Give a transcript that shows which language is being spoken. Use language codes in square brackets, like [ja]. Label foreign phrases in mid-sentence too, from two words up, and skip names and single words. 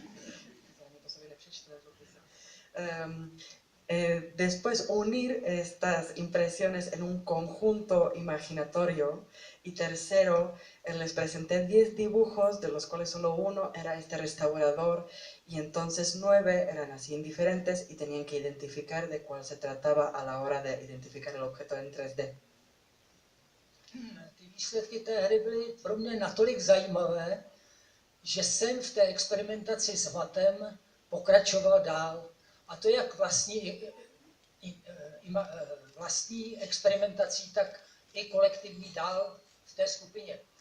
[es] Después unir estas impresiones en un conjunto imaginatorio. Y tercero, les presenté 10 dibujos, de los cuales solo uno era este restaurador, y entonces 9 eran así indiferentes y tenían que identificar de cuál se trataba a la hora de identificar el objeto en 3D. [cs] Ty výsledky té hry byly pro mě natolik zajímavé, že jsem v té experimentaci s hmatem pokračoval dál. A to jak vlastní experimentací, tak i kolektivní dál v té skupině.